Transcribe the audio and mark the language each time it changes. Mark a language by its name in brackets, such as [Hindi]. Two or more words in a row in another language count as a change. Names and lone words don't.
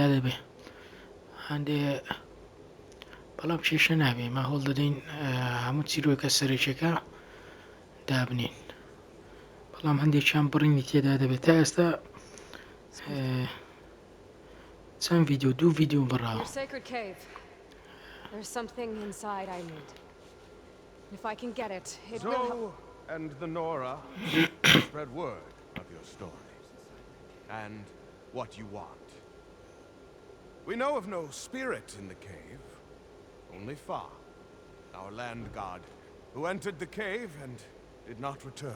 [Central Kurdish] دەبێ هەندێ بەڵام کێشە نابێ ما هەوڵ دەدەین هەموو چیرۆکە سەرەکیەکە دابنین بەڵام هەندێکیان بڕینی تێدا دەبێت تا ئێستا چەند ڤیدیۆ دوو ڤیدیۆ بڕاوە [English] and the Nora spread word of your story and what you want. We know of no spirit in the cave, only Fa, our land god, who entered the cave and did not return.